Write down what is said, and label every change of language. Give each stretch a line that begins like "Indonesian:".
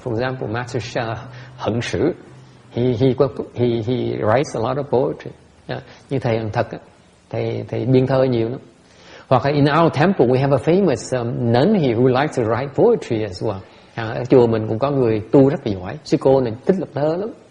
English: For example, Master Hận Sử, he writes a lot of poetry.
Vietnamese: Như thầy Hằng Thật, thầy biên thơ nhiều lắm.
English: Hoặc in our temple we have a famous nun here who likes to write poetry as well.
Vietnamese: Ở chùa mình cũng có người tu rất là giỏi. Sư cô này thích lập thơ lắm.